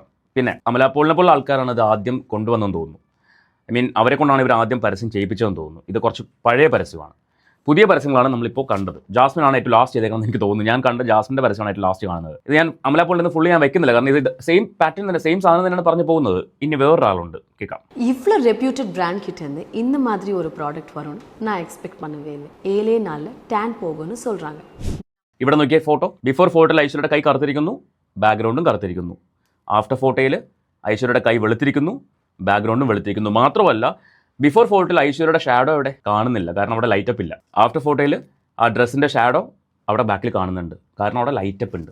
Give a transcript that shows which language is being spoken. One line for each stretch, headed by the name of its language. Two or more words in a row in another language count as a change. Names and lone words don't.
Malayalam: പിന്നെ അമലാപോളിനെ പോലുള്ള ആൾക്കാരാണ് ഇത് ആദ്യം കൊണ്ടുവന്നെന്ന് തോന്നുന്നു. അവരെ കൊണ്ടാണ് ഇവർ ആദ്യം പരസ്യം ചെയ്യിപ്പിച്ചതെന്ന് തോന്നുന്നു. ഇത് കുറച്ച് പഴയ പരസ്യമാണ്. പുതിയ പരസ്യങ്ങളാണ് നമ്മളിപ്പോൾ കണ്ടത്. ജാസ്മിനാണ് ഏറ്റവും ലാസ്റ്റ് ചെയ്തേക്കുന്നത് എനിക്ക് തോന്നുന്നു. ഞാൻ കണ്ട ജാസ്മിൻ്റെ പരസ്യമാണ് ഏറ്റവും ലാസ്റ്റ് കാണുന്നത്. ഇത് ഞാൻ അമലാപോളിൽ നിന്ന് ഫുള്ളി ഞാൻ വെക്കുന്നില്ല, കാരണം ഇത്
English: same pattern
Malayalam: തന്നെ, സെയിം സാധനം തന്നെയാണ് പറഞ്ഞു പോകുന്നത്. ഇനി വേറൊരാളുണ്ട്, കേൾക്കാം.
Tamil: இவ்வளோ
English: reputed brand
Tamil: கிட்ட இருந்து இந்த மாதிரி ஒரு ப்ராடக்ட் வரும்னு நான் எக்ஸ்பெக்ட் பண்ணவே இல்லை. 7 நாளில் டேன் போகும்னு சொல்கிறாங்க.
Malayalam: ഇവിടെ നോക്കിയ ഫോട്ടോ, ബിഫോർ ഫോട്ടോയിൽ ഐശ്വര്യയുടെ കൈ കറുത്തിരിക്കുന്നു, ബാക്ക്ഗ്രൗണ്ടും കറുത്തിരിക്കുന്നു. ആഫ്റ്റർ ഫോട്ടോയിൽ ഐശ്വര്യയുടെ കൈ വെളുത്തിരിക്കുന്നു, ബാക്ക്ഗ്രൗണ്ടും വെളുത്തിരിക്കുന്നു. മാത്രമല്ല ബിഫോർ ഫോട്ടോയിൽ ഐശ്വര്യയുടെ ഷാഡോ അവിടെ കാണുന്നില്ല, കാരണം അവിടെ ലൈറ്റപ്പ് ഇല്ല. ആഫ്റ്റർ ഫോട്ടോയിൽ ആ ഡ്രസ്സിൻ്റെ ഷാഡോ അവിടെ ബാക്കിൽ കാണുന്നുണ്ട്, കാരണം അവിടെ ലൈറ്റപ്പ് ഉണ്ട്.